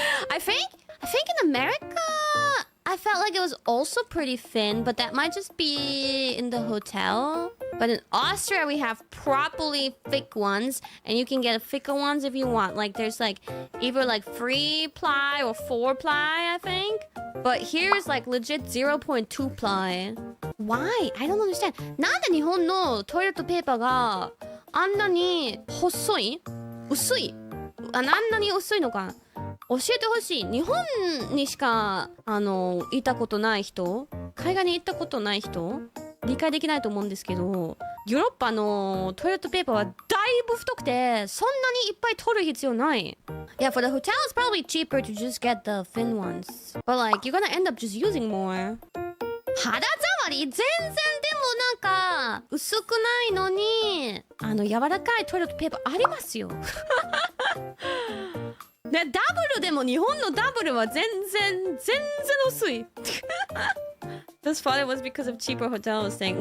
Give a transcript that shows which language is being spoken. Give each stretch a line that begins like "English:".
English: I think in America I felt like it was also pretty thin, but that might just be in the hotel. But in Austria we have properly thick ones, and you can get thicker ones if you want. Like there's like either like 3 ply or 4 ply, I think. But here's like legit 0.2 ply. Why? I don't understand.
Japanese: なんで日本のトイレットペーパーがあんなに細い？薄い？あんなに薄いのか。教えてほしい。日本にしかいたことない人、海外に行ったことない人、理解できないと思うんですけど、ヨーロッパのトイレットペーパーはだいぶ太くて、そんなにいっぱい取る必要ない。
English: Yeah, for the hotel it's probably cheaper to just get the thin ones. But like, you're gonna end up just using more.
Japanese: 肌触り全然でもなんか薄くないのに柔らかいトイレットペーパーありますよ。でダブルでも日本のダブルは全然薄い。
English: This thought it was because of cheaper hotels thing.